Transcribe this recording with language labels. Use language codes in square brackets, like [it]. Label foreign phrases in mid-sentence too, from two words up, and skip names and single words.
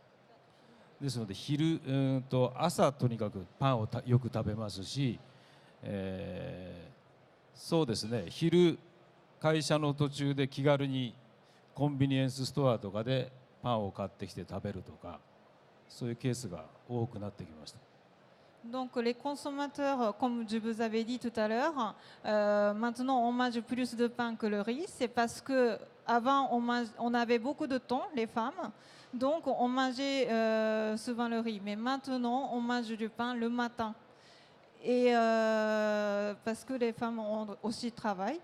[ja] ですので朝とにかくパンをよく食べますし、そうですね、昼会社の途中で気軽にコンビニエンスストアとかでパンを買ってきて食べるとか、そういうケースが多くなってきました。 [fr] Donc les consommateurs, comme je vous avais dit tout à l'heure, maintenant on mange plus de pain que le riz. C'est parce que avant on avait beaucoup de temps, les femmes, donc on mangeait souvent le riz. Mais maintenant on mange du pain le matin. Et parce que les femmes ont aussi travail.